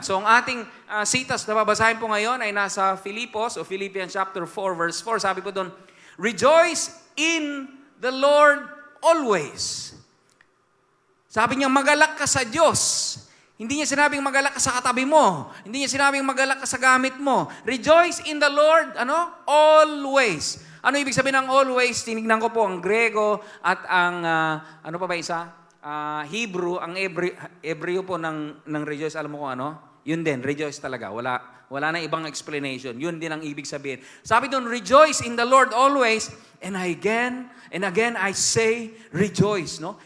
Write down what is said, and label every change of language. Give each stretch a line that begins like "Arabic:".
Filipino: So ang ating sitas na babasahin po ngayon ay nasa Filipos o Philippians chapter 4 verse 4. Sabi po doon,
English: rejoice in the Lord always.
Filipino: Sabi niya, magalak ka sa Diyos. Hindi niya sinabing magalak ka sa katabi mo. Hindi niya sinabing magalak ka sa gamit mo.
English: Rejoice in the Lord, always.
Filipino: Ano ibig sabihin ng always? Tinignan ko po ang Grego at ang, ano pa ba isa? Hebrew, ang Hebreo po ng rejoice, alam mo kung ano? Yun din, rejoice talaga. Wala na ibang explanation. Yun din ang ibig sabihin. Sabi doon,
English: rejoice in the Lord always. And again, I say, rejoice. No?